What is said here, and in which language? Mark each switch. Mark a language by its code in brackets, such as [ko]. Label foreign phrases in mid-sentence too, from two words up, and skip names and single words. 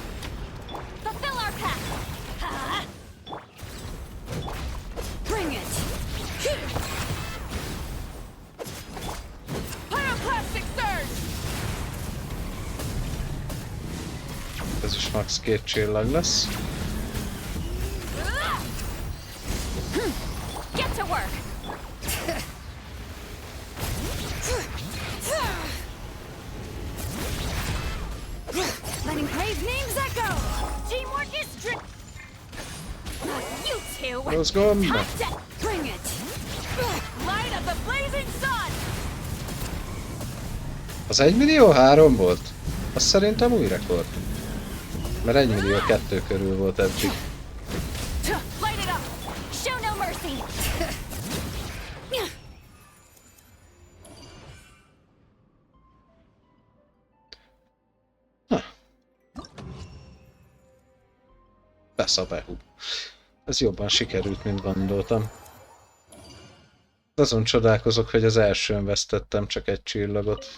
[hu] Ez is max 2 csillag lesz. [en] Letting praise names echo! Teamwork is you two! [hu] Mozgom! [en] Bring it! Light of the blazing sun! [hu] Az 1 millió 3 volt? Az szerintem új rekord. Mert 1 millió 2 körül volt eddig. [en] Light it up! Show no mercy! Beszabehu. [hu] Ez jobban sikerült, mint gondoltam. Azon csodálkozok, hogy az elsőn vesztettem csak 1 csillagot.